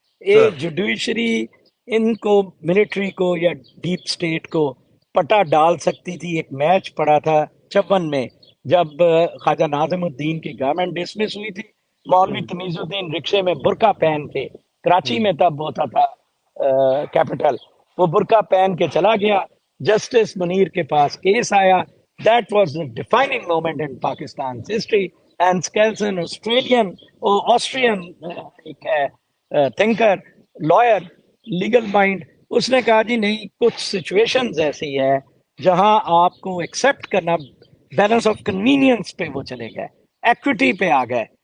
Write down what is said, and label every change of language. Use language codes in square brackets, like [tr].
[ur] ایک جوڈیشری ان کو ملٹری کو یا ڈیپ سٹیٹ کو پٹا ڈال سکتی تھی. ایک میچ پڑا تھا 54 میں جب خواجہ ناظم الدین کی گورنمنٹ ڈسمس ہوئی تھی، مولوی تمیز الدین رکشے میں برقع پہن کے، کراچی میں تب ہوتا تھا کیپٹل، وہ برقع پہن کے چلا گیا. جسٹس منیر کے پاس کیس آیا. [en] That was the defining moment in Pakistan's history. [ur] And Skelton, Austrian ایک تھنکر، لائر، لیگل مائنڈ، اس نے کہا جی نہیں، کچھ سچویشنز ایسی ہے جہاں آپ کو ایکسیپٹ کرنا، بیلنس آف کنوینئنس پہ وہ چلے گئے، ایکویٹی پہ آ گئے.